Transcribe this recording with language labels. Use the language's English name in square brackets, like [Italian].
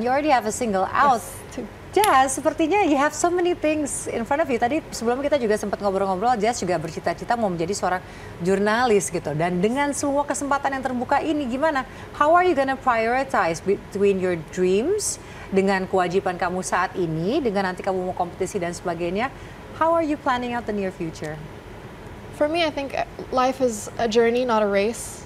[English] You already have a single out. Yes, too. Jazz, [Indonesian] sepertinya [English] you have so many things in front of you. [Indonesian] Tadi sebelum kita juga sempat ngobrol-ngobrol, Jazz juga bercita-cita mau menjadi seorang jurnalis gitu. Dan dengan semua kesempatan yang terbuka ini, gimana? [English] How are you gonna prioritize between your dreams [Indonesian] dengan kewajiban kamu saat ini, dengan nanti kamu mau kompetisi dan sebagainya? [English] How are you planning out the near future? For me, I think life is a journey, not a race.